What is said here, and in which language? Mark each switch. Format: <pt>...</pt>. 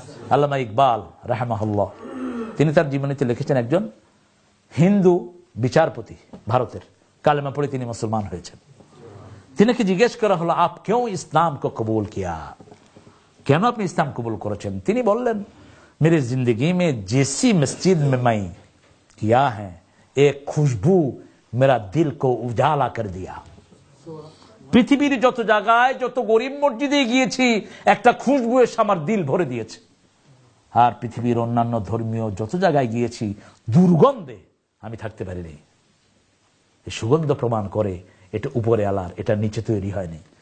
<bn>আল্লামা ইকবাল রাহমাহুল্লাহ তিনি তার জীবনীতে লিখেছেন, একজন হিন্দু বিচারপতি ভারতের, কালেমা পড়ে তিনি মুসলমান হয়েছেন। তিনাকে জিজ্ঞেস করা হলো</bn> <hi>আপ क्यों ইসলাম को कबूल किया,</hi> <bn>কেন আপনি ইসলাম কবুল করেছেন? তিনি বললেন</bn> <hi>मेरी जिंदगी में जैसी मस्जिद में मैं किया है एक खुशबू मेरा दिल को उजाला कर दिया।</hi> <bn>পৃথিবীর যত জায়গায়, যত গরিব মসজিদে গিয়েছি, একটা খুশবু এসে আমার দিল ভরে দিয়েছে। আর পৃথিবীর অন্যান্য ধর্মীয় যত জায়গায় গিয়েছি, দুর্গন্ধে আমি থাকতে পারিনি। এই সুগন্ধ প্রমাণ করে এটা উপরে আলার, এটা নিচে তৈরি হয়নি।</bn>